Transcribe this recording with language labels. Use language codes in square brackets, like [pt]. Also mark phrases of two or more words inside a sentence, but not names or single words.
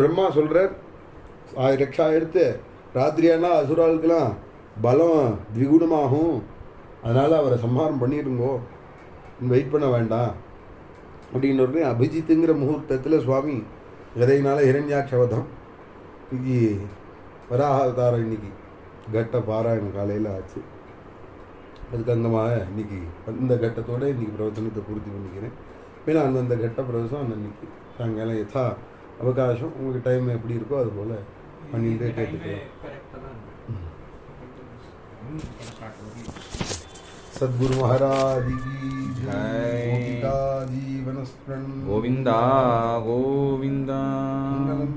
[ta] பிரம்மா சொல்கிறார், ரக்ஷா எடுத்து ராத்திரியானா அசுராளுக்கெல்லாம் பலம் திகுணமாகும், அதனால் அவரை சம்ஹாரம் பண்ணிடுங்கோ, வெயிட் பண்ண வேண்டாம் அப்படின்னு ஒரு அபிஜித்துங்கிற முகூர்த்தத்தில் சுவாமி கதையினால ஹிரண்யாட்சவதம் இன்னைக்கு வராகாவதாரம் இன்னைக்கு கட்ட பாராயணம் காலையில் ஆச்சு. அதுக்கு அங்கமாக இன்னைக்கு அந்த கட்டத்தோடு இன்றைக்கி பிரவச்சனத்தை பூர்த்தி பண்ணிக்கிறேன். ஏன்னா அந்தந்த கட்ட பிரவேசம் அன்னைக்கு சாயங்காலம் யதா அவகாசம் உங்களுக்கு டைம் எப்படி இருக்கோ அது போல் பண்ணிட்டு கேட்டுக்கலாம். [hi] सद्गुरु महाराज की जय। जीवन स्मरण गोविंदा गोविंदा।